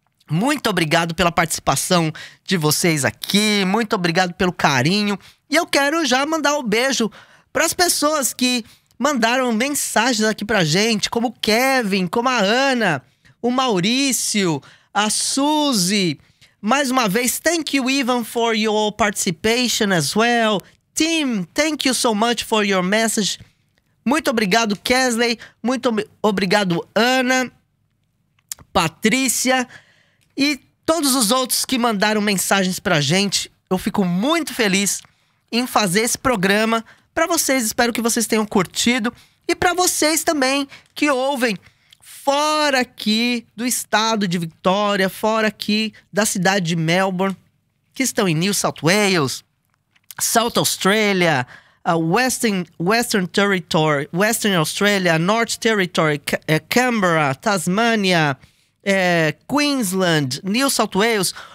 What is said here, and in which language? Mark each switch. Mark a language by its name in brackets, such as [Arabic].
[Portuguese] Muito obrigado pela participação de vocês aqui, muito obrigado pelo carinho. E eu quero já mandar um beijo para as pessoas que mandaram mensagens aqui pra gente, como o Kevin, como a Ana, o Maurício, a Suzy. Mais uma vez, [English] thank you Ivan for your participation as well. Tim, thank you so much for your message. [Portuguese] Muito obrigado, Kesley. Muito obrigado, Ana, Patrícia e todos os outros que mandaram mensagens pra gente. Eu fico muito feliz em fazer esse programa pra vocês. Espero que vocês tenham curtido. E pra vocês também que ouvem fora aqui do estado de Victoria, fora aqui da cidade de Melbourne, que estão em New South Wales, South Australia, Western Australia, North Territory, Canberra, Tasmania, Queensland, New South Wales.